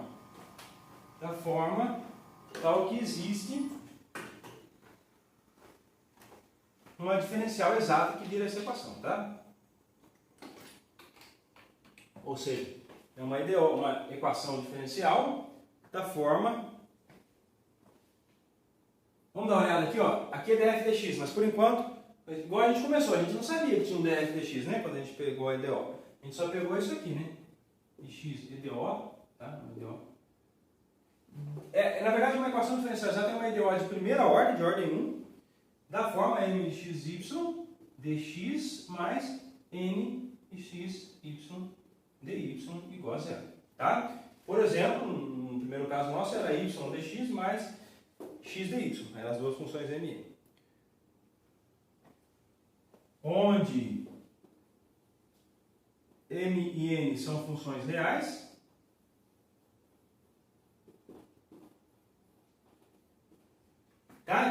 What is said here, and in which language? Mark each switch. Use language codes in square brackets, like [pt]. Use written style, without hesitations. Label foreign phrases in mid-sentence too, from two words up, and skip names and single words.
[pt] Da forma tal que existe uma diferencial exata que vira essa equação, tá? Ou seja, é uma equação diferencial da forma. Vamos dar uma olhada aqui, ó. Aqui é df dx, mas por enquanto, igual a gente começou, a gente não sabia que tinha um df dx, né? Quando a gente pegou a EDO. A gente só pegou isso aqui, né? dx EDO, tá? EDO. Na verdade, uma equação diferencial exata é uma EDO de primeira ordem, de ordem 1, da forma m de xy dx mais n de xy dy igual a zero. Tá? Por exemplo, no primeiro caso nosso era y dx mais x dy, eram as duas funções m e n. Onde m e n são funções reais, tá?